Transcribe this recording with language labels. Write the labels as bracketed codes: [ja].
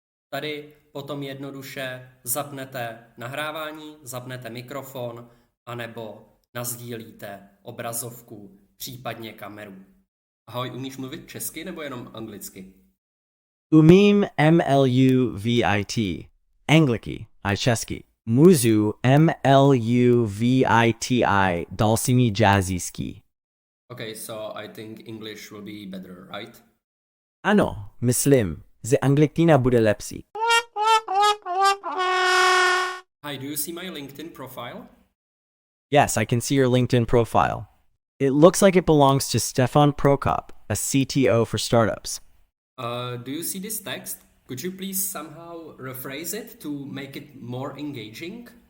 [cs] Tady potom jednoduše zapnete nahrávání, zapnete mikrofon anebo nasdílíte obrazovku, případně kameru. Ahoj, umíš mluvit česky nebo jenom anglicky? Umím mluvit anglicky a česky. Můžu mluvit dalšími jazyky. [en] Okay, so I think English will be better, right? [cs] Ano, myslím, že angličtina bude lepší. [en] Hi, do you see my LinkedIn profile? Yes, I can see your LinkedIn profile. It looks like it belongs to Štefan Prokop, a CTO for startups. Do you see this text? Could you please somehow rephrase it to make it more engaging?